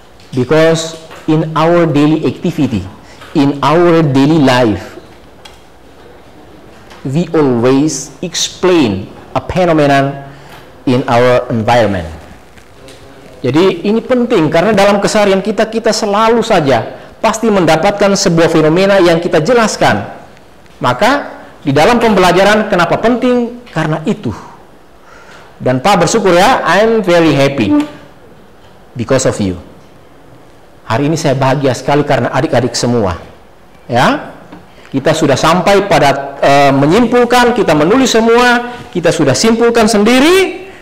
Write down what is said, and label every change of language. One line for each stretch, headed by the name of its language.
English: Because in our daily activity, in our daily life, we always explain a phenomenon in our environment.
Indonesian: Jadi ini penting karena dalam keseharian kita selalu saja pasti mendapatkan sebuah fenomena yang kita jelaskan. Maka di dalam pembelajaran kenapa penting? Karena itu. Dan Pak bersyukur ya,
English: I'm very happy because of you.
Indonesian: Hari ini saya bahagia sekali karena adik-adik semua. Ya, kita sudah sampai pada menyimpulkan, kita menulis semua, kita sudah simpulkan sendiri.